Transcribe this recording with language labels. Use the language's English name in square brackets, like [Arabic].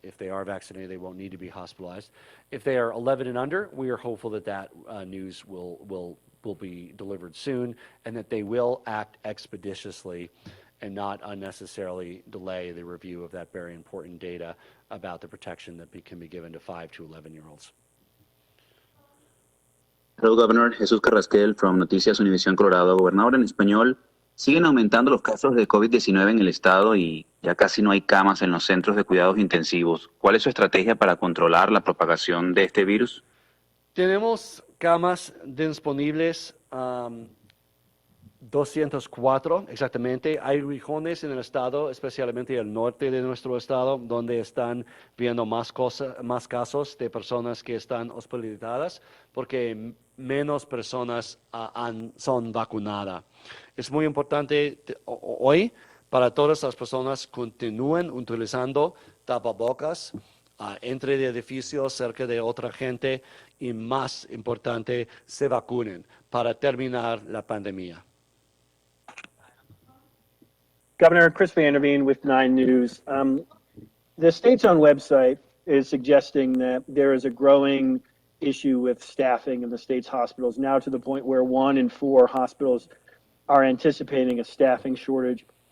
[English] If they are vaccinated, they won't need to be hospitalized. If they are 11 and under, we are hopeful that news will be delivered soon and that they will act expeditiously and not unnecessarily delay the review of that very important data about the protection that can be given to 5 to 11-year-olds. Hello, Governor. Jesús Carrasquel from Noticias Univisión Colorado. [Spanish] Gobernador, en español, siguen aumentando los casos de COVID-19 en el estado y ya casi no hay camas en los centros de cuidados intensivos. ¿Cuál es su estrategia para controlar la propagación de este virus? Tenemos camas disponibles, 204 exactamente. Hay regiones en el estado, especialmente el norte de nuestro estado, donde están viendo más casos de personas que están hospitalizadas porque menos personas son vacunadas. Es muy importante hoy para todas las personas continúen utilizando tapabocas entre edificios, cerca de otra gente y más importante, se vacunen para terminar la pandemia. [English] Governor Chris Vanderveen with 9 News. The state's own website is suggesting that there is a growing issue with staffing in the state's hospitals, now to the point where 1 in 4 hospitals are anticipating a staffing shortage.